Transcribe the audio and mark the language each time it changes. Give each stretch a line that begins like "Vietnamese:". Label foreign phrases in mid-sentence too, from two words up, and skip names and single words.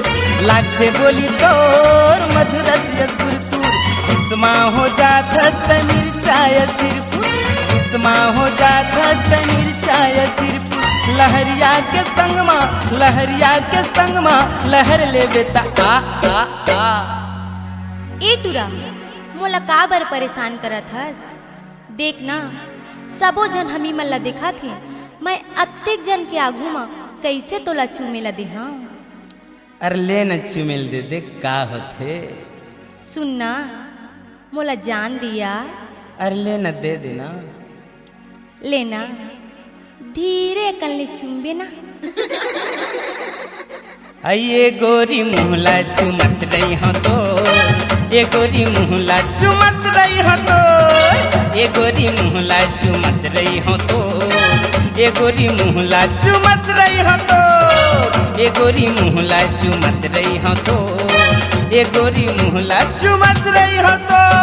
Chhattisgarhi: लागथे बोली तोर मधुरस अजगुरतुर, इस्मा हो जात हस्त मिर्चाय सिरपुर, इस्मा हो जात हस्त मिर्चाय सिरपुर। लहरिया के संगमा, लहरिया के संगमा, लहर लेवे ता आ आ आ। ए टूरा मोला का बर परेशान करत हस? देख ना सबो जन हमी मन ला देखा थे, मैं अत्तेक जन के आगू में कैसे तोला चुमेला देहा। अरे ले न चुमेल दे दे का होथे। सुनना मोला जान दिया। अरे ले न दे देना। लेना धीरे कर ले चुम्बे ना। अये गोरी मुहला चुमत रही हो तो, ये गोरी मुहला चुमत रही हो तो, ये गोरी मुहला चुमत रही हो तो, ये गोरी मुहला चुमत रही हो तो, ये गोरी मुहला चुमत रही हो तो, ये गोरी मुहला चुमत रही हो तो।